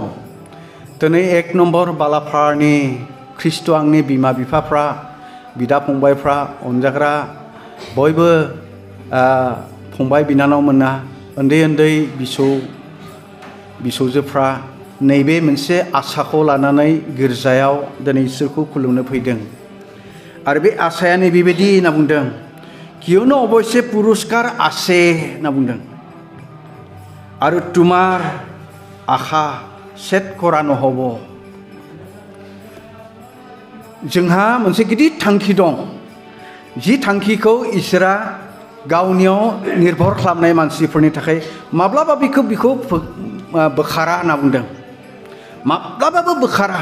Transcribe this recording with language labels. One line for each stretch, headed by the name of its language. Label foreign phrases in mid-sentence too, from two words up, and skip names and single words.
Bodo: दिनै 1 नम्बर बालाफारानि ख्रिस्ट' आंनि बिमा बिफाफ्रा, बिदा फंबायफ्रा, अनजाग्रा बयबो फंबाय बिनानावमोना, उन्दै उन्दै बिसौजोफ्रा नैबे मोनसे आसाखौ लानानै गिर्जायाव दिनै इसोरखौ खुलुमनो फैदों। आरो बे आसाया नैबेबायदि होनना बुंदों, कियनो अबश्य पुरस्कार आसे होनना बुंदों।
Assamese: आरो তোমাৰ আশা ছেট কৰা নহ'ব।
Bodo: जोंहा मोनसे गिदिर थांखि दं, जि थांखिखौ इसोरा गावनियाव निर्भर खालामनाय मानसिफोरनि थाखाय माब्लाबा बिखौ बोखारा होनना बुंदों, माब्लाबाबो बोखारा।